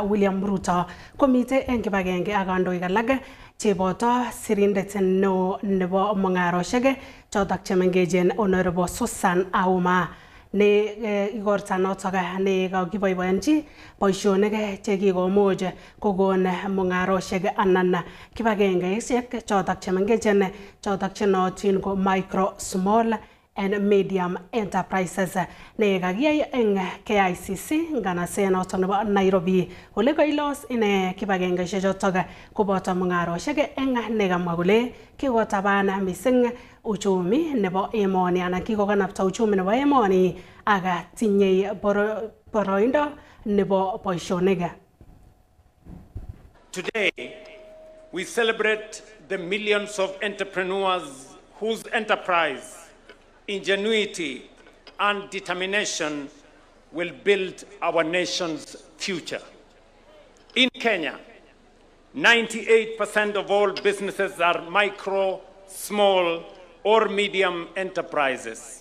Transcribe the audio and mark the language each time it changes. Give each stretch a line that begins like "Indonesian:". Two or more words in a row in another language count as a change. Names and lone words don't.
Kalenjin: William Ruto komite eng kibagenge ak kandoik alak cheboto sirindet neo nebo mung'aroshek chotok chemengechen Honorable Susan Auma ne igorta notok ne kakiboiboichi boisionik chekikomuch kokon mung'aroshek anan kibagengeisiek chotok chemengechen chotok chenootin ko
English: micro, small and medium enterprises
Kalenjin: ne kakiyai eng KICC nganaset notok nebo Nairobi ole kailos ine kibagengeisiek chotok koboto mung'aroshek eng nekamwa kole kikotaban mising uchumi nebo emoni anan kikokanapta uchumi nebo emoni aga tinyei boroindo nebo boisionik.
English: Today we celebrate the millions of entrepreneurs whose enterprise, ingenuity and determination will build our nation's future. In Kenya, 98% of all businesses are micro, small or medium enterprises.